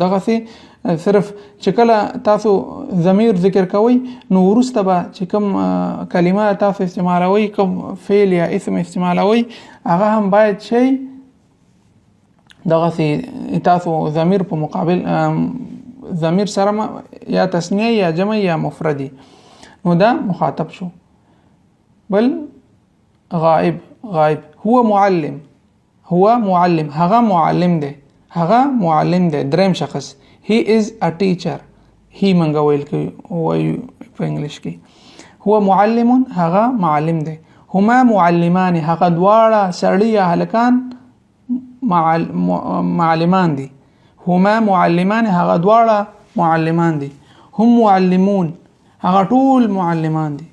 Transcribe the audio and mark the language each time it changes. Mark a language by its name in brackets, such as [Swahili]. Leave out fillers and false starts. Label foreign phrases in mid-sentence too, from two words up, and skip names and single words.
[Pashto] دغه سي صرف چې کله تاسو ضمیر ذکر کوئ نو ورسته به چې کوم کلمه تاسو استعمالوي، کوم فعل یا اسم استعمالوي، هغه هم باید شي دغه سي تاسو ضمیر په مقابل ضمیر سره یا تثنیه یا جمع یا مفردی. نو دا مخاطب شو. بل غائب، غائب [Arabic] هو معلم، هو معلم، [Pashto] هغه معلم دی، هغه معلم دی. دریم شخص [English] he is a teacher، [Pashto] he منګه ویل کوي وایو په انګلیش کې. [Arabic] هو معلم، [Pashto] هغه معلم دی. [Arabic] هما معلمان، [Pashto] هغه دواړه سړي یا هلکان معلمان دي. [Arabic] هما معلمان، [Pashto] هغه دواړه معلمان دي. [Arabic] هم معلمون، [Pashto] هغه ټول معلمان دي.